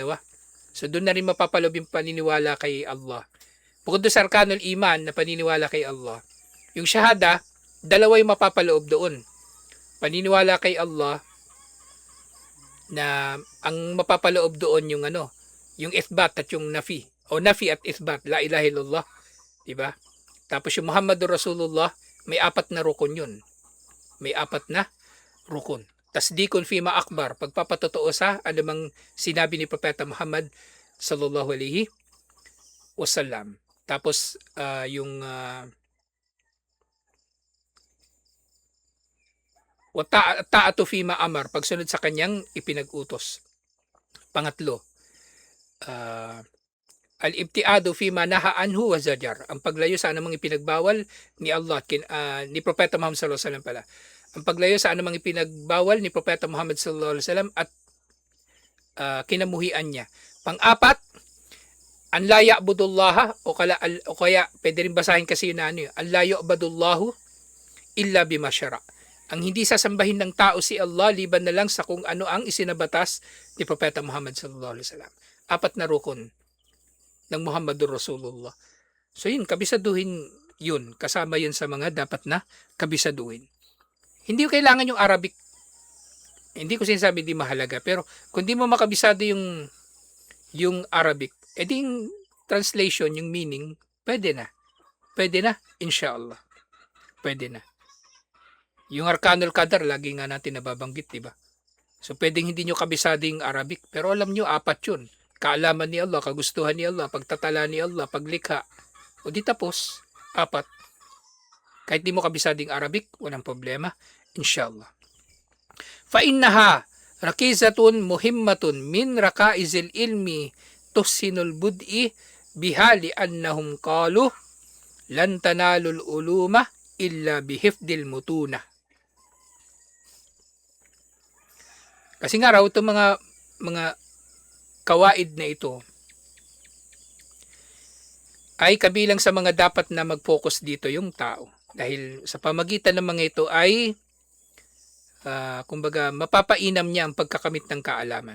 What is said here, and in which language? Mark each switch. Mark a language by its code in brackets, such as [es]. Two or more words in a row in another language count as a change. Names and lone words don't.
[tl] So doon na rin mapapalob yung paniniwala kay Allah. Bukod doon sa [ar] أركان الإيمان [tl] na paniniwala kay Allah, yung shahada, 2 yung mapapaloob doon. Paniniwala kay Allah na ang mapapaloob doon yung yung ithbat at yung nafi. O nafi at ithbat, [ar] لا إله إلا الله, [tl] 'di ba? Tapos yung [ar] محمد رسول الله, [tl] may 4 na rukun yun. May 4 na rukun. [ar] تصديق فيما أخبر, [tl] pagpapatotoo sa anumang sinabi ni Propeta Muhammad [ar] صلى الله عليه وسلم. [tl] Tapos yung [ar] طاعة فيما أمر, [tl] pagsunod sa kanyang ipinag-utos. Pangatlo, [ar] الابتعاد فيما نهى عنه وزجر, [tl] ang paglayo sa anumang ipinagbawal ni Allah ni Propeta Muhammad [ar] صلى الله عليه وسلم [tl] pala. Ang paglayo sa anumang ipinagbawal ni Propeta Muhammad [ar] صلى الله عليه وسلم [tl] at kinamuhian niya. Pang-apat, [ar] أن لا يعبد الله [tl] o kaya pwede rin basahin kasi yun [ar] أن لا يعبد الله إلا بما شرع. [tl] Ang hindi sasambahin ng tao si Allah liban na lang sa kung ano ang isinabatas ni Propeta Muhammad [ar] صلى الله عليه وسلم. [tl] 4 na rukun ng [ar] محمد رسول الله. [tl] So yun, kabisaduhin yun. Kasama yun sa mga dapat na kabisaduhin. Hindi ko kailangan yung Arabic. Hindi ko sinasabi di mahalaga. Pero kung di mo makabisado yung Arabic, edi yung translation, yung meaning, pwede na. Pwede na, inshallah. Pwede na. Yung [ar] أركان القدر, [tl] lagi nga natin nababanggit, di ba? So pwedeng hindi nyo kabisado yung Arabic, pero alam nyo, 4 yun. Kaalaman ni Allah, kagustuhan ni Allah, pagtatala ni Allah, paglikha. O di tapos, 4. Kahit di mo kabisado yung Arabic, walang problema, inshallah. [ar] فإنها ركيزة مهمة من ركائز العلم تحسن البدء بحاله أنهم قالوا لن تنال العلوم إلا بحفظ المتون. [tl] Kasi nga raw itong mga kawaid na ito ay kabilang sa mga dapat na mag-focus dito yung tao. Dahil sa pamagitan ng mga ito ay kumbaga mapapainam niya ang pagkakamit ng kaalaman.